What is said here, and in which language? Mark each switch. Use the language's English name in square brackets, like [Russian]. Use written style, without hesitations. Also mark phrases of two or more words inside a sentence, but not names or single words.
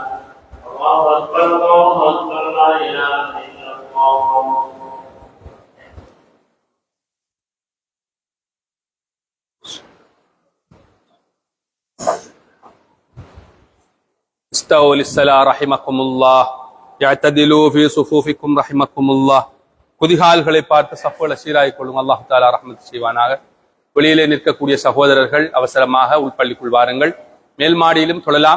[Arabic] الله أكبر الله أكبر لا إله إلا الله. استووا للصلاة رحمكم الله يعتدلوا في صفوفكم رحمكم الله. [Tamil] குதிகால்களை பார்த்து சஃப்களை சீராய் கொள்ளும். [Arabic] الله تعالى [Tamil] ரஹ்மத் செய்வானாக. வெளியிலே நிற்கக்கூடிய சகோதரர்கள் அவசரமாக உள்பள்ளிக்குள் வாருங்கள். மேல் மாடியிலும் தொழலாம்.